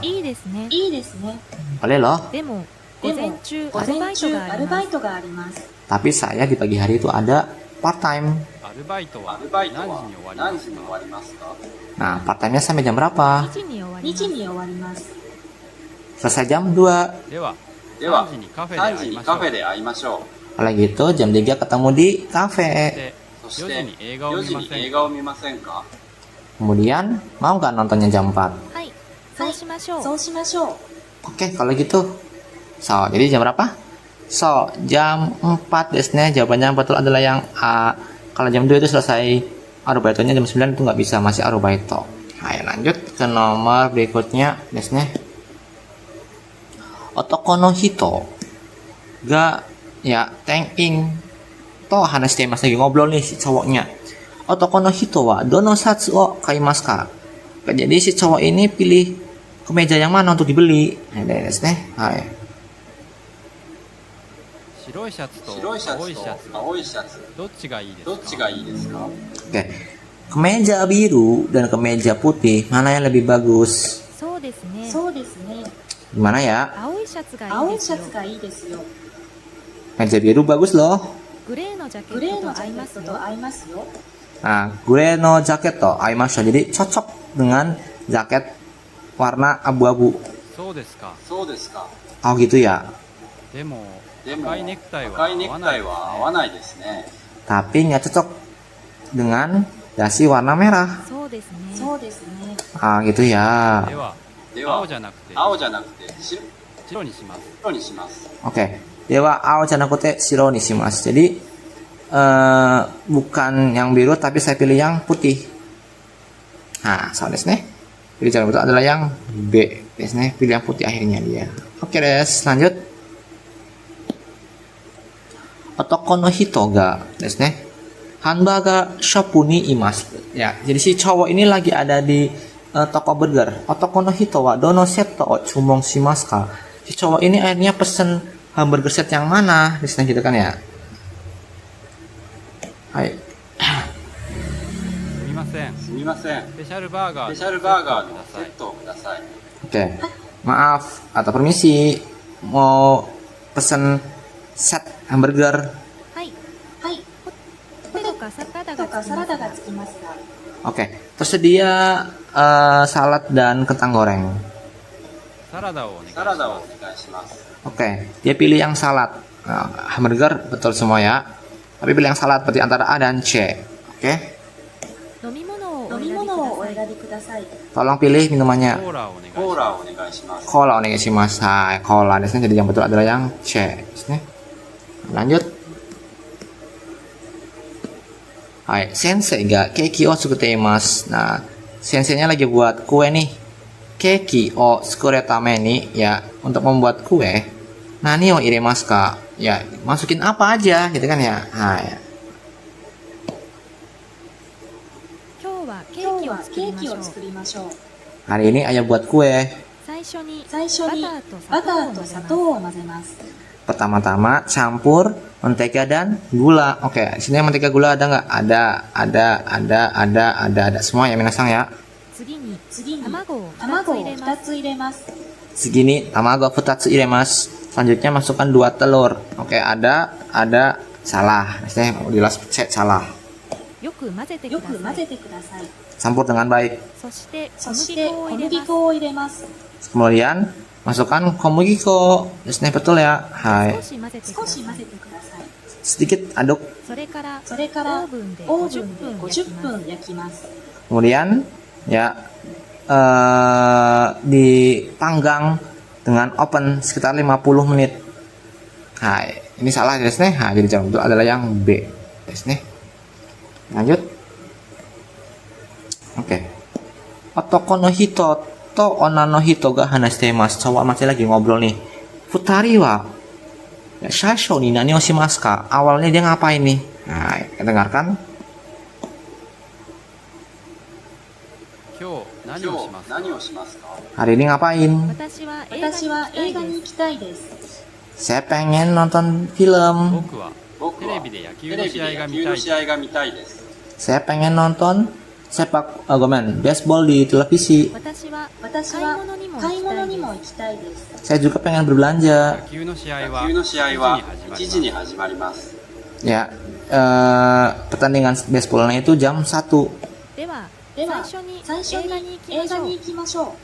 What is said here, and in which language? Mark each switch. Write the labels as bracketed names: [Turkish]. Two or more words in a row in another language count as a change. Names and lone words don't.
[Japanese] いいですね。いいですね。 [Indonesian] Boleh loh. [Japanese] でも午でも前中午アルバイト前中があります。アルバイトがあります。 [Indonesian] Tapi saya di pagi hari itu ada part time. [Japanese] アルバイトはアルバイト何は時に終わり何ますか。時に終わりますか？ [Indonesian] Nah, part time-nya sampai jam berapa? [Japanese] 2 時に終わり 2 ます。時に終わります。 [Indonesian] Selesai jam 2. [Japanese] ではでは 3時にカフェで 3時に会いましょう。カフェで会いましょう。 [Indonesian] Kalau gitu jam 3 ketemu di cafe. [Japanese] でそし 4時てに映画を 4 見時にませんか。映画を見ませんか？ [Indonesian] Kemudian mau nggak nontonnya jam 4? [Japanese] はい、そうしましょう。そうしましょう。 [Indonesian] Oke, kalau gitu. So, jadi jam berapa? So, jam 4 [Japanese] ですね. [Indonesian] Jawabannya yang betul adalah yang A. Kalau jam 2 itu selesai arubaitonya, jam 9 itu nggak bisa, masih arubaito. Ayo lanjut ke nomor berikutnya [Japanese] ですね. 男の人が店員と話してます, [Indonesian] lagi ngobrol nih si cowoknya. [Japanese] 男の人はどのシャツを買いますか? [Indonesian] Jadi si cowok ini pilih kemeja yang mana untuk dibeli? Nah, [Japanese] ですね。はい. 白いシャツと白いシャツ青いシャツと青いシャツどっちがいいですか。どっちがいいですか？ [Indonesian] Oke. Kemeja biru dan kemeja putih, mana yang lebih bagus? [Japanese] そうですね。そうですね。 [Indonesian] Gimana ya? [Japanese] 青いシャツがいい青いですよ。シャツがいいですよ。 [Indonesian] Kemeja biru bagus loh. [Japanese] グレーのジャケグレーットのジャケッと合いますよ。トと合いますよ。 [Indonesian] Nah, [Japanese] グレーのジャケットと合いましょう. [Indonesian] Jadi cocok dengan jaket warna abu-abu. [Japanese] そうですか。そうですか。 [Indonesian] Oh gitu ya. [Japanese] でもでも赤いネクタイは赤いネクタイ合わないですは合ね。わないですね。 [Indonesian] Tapi nggak cocok dengan dasi warna merah. [Japanese] そうですね。そうですね。 [Indonesian] Ah gitu ya. [Japanese] ではでは青じゃなくて青じゃなくて白にします。白にします。 [Indonesian] Oke. [Japanese] では青じゃなくて白にします. [Indonesian] Jadi bukan yang biru tapi saya pilih yang putih. [Japanese] Nah, そうですね. [Indonesian] Jadi jawaban betul adalah yang B. [Japanese] ですね. [Indonesian] Pilih yang putih akhirnya dia. Oke, des. Lanjut. [Japanese] 男の人がですね. ハンバーガーショップにいます. [Indonesian] Ya, jadi si cowok ini lagi ada di toko burger. [Japanese] 男の人はどのセットを注文しますか? [Indonesian] Si cowok ini akhirnya pesen hamburger set yang mana? Di sini gitu kan ya. Hai. [Japanese] すみません。すみません。スペシャルバーガースペシャルバーガーののセッセットをください。 [Indonesian] Oke. Maaf atau permisi. Mau pesen set hamburger. [Japanese] はい。はい。ポテトかサラダとがつきますかサラダがつきますか？ [Indonesian] Oke. Tersedia salad dan kentang goreng. [Japanese] サラダをお願いしサラダをおます。願いします。 [Indonesian] Oke. Dia pilih yang salad. Nah, hamburger betul semua ya. Tapi pilih yang salad berarti antara A dan C. Oke. [Japanese] 飲み物をお飲み選びく物をおださい。選びください。 [Indonesian] Tolong pilih minumannya. [Japanese] コーラをお願いしコーまラをお願いします。コーラお願いします. はい、コーラ. [Indonesian] Di sini jadi yang betul adalah yang C. Di sini. Lanjut. [Japanese] はい、先生がケーキを作っています. [Indonesian] Nah, senseinya lagi buat kue nih. [Japanese] ケーキを作るために, [Indonesian] ya, untuk membuat kue. [Japanese] 何を入れますか? [Indonesian] Ya, masukin apa aja gitu kan ya. Hai. [Japanese] 今日はケーキを今日は作りましょう。ケーキを作りましょう。 Hari ini ayah buat kue. 最初に最初にババタターとーと砂砂糖を糖を混ぜます。 [Indonesian] Pertama-tama campur mentega dan gula. Oke, di sini mentega gula ada nggak? Ada. Semua ya minasang ya. [Japanese] 次に次に卵を2 卵をつ入れま 2 す。つ入れます。 [Indonesian] segini. [Japanese] 卵二つ入れます. [Indonesian] Selanjutnya masukkan 2 telur. Oke, ada salah. Saya jelas salah. [Japanese] よく混ぜてください。よく混ぜてください。 [Indonesian] Campur dengan baik. [Japanese] そして小そして麦粉を小入れます。麦粉を入れます。 [Indonesian] Kemudian masukkan komugiko. Betul ya. Hai. [Japanese] 少し混ぜてく少ださい。し混ぜてください。 [Indonesian] Sedikit aduk. [Japanese] それからそれからオーブンでオーブ 50 ンで分焼き 50 ます。分焼きます。 [Indonesian] Kemudian ya dipanggang dengan oven sekitar 50 menit. Hai, ini salah guys nih. Jadi jawaban itu adalah yang B. Guys nih. Lanjut. Oke. [Japanese] 男の人と女の人が話してます. [Indonesian] Cowok masih lagi ngobrol nih. [Japanese] 二人は最初に何をしますか? [Indonesian] Awalnya dia ngapain nih? Nah, kita dengarkan. [Japanese] 今日何今日をしますか？何をしますか？ Hari ini ngapain? 私は映画私は映画にに行きたいです。 [Indonesian] Saya pengen nonton film. [Japanese] 僕は僕はテレビで野球テの試合レビで野球が見たい。の試合が見たいです。 [Indonesian] Saya pengen nonton baseball di televisi. [Japanese] 私は私は買い物にも行買いきたい物にもです。行きたいです。 [Indonesian] Saya juga pengen berbelanja. [Japanese] 野球の試合は野球の試合は 1 1 時に時に始まります。 [Indonesian] Ya, pertandingan baseballnya itu jam 1. [Japanese] ではでは最初に最初映画にに行きましょう映画に。行きましょう。